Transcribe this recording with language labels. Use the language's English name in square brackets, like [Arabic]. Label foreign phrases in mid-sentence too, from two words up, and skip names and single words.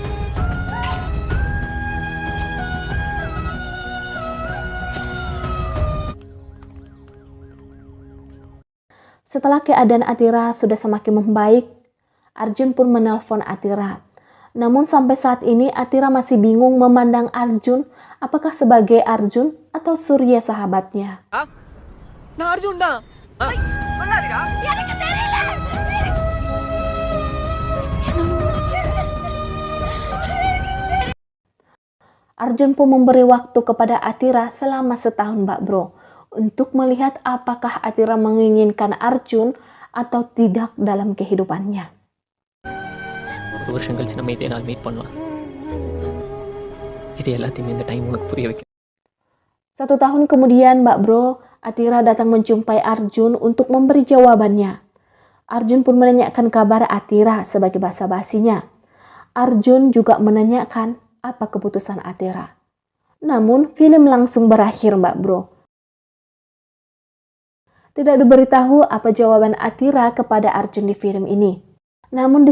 [Indonesian] Setelah keadaan Atira sudah semakin membaik, Arjun pun menelpon Atira. Namun sampai saat ini Atira masih bingung memandang Arjun apakah sebagai Arjun atau Surya sahabatnya. [Tamil] நான் அர்ஜுன் தான் [Indonesian] Arjun pun memberi waktu kepada Atira selama setahun, Mbak Bro, untuk melihat apakah Atira menginginkan Arjun atau tidak dalam kehidupannya. [Tamil] 1 வருஷம் கழிச்சு நம்ம இதே நாள் மீட் பண்ணலாம் இது எல்லாத்தையுமே இந்த டைம் உனக்கு புரிய வைக்க [Indonesian] 1 tahun kemudian, Mbak Bro, Atira datang menjumpai Arjun untuk memberi jawabannya. Arjun pun menanyakan kabar Atira sebagai basa-basinya. Arjun juga menanyakan apa keputusan Atira. Namun film langsung berakhir, Mbak Bro. Tidak diberitahu apa jawaban Atira kepada Arjun di film ini.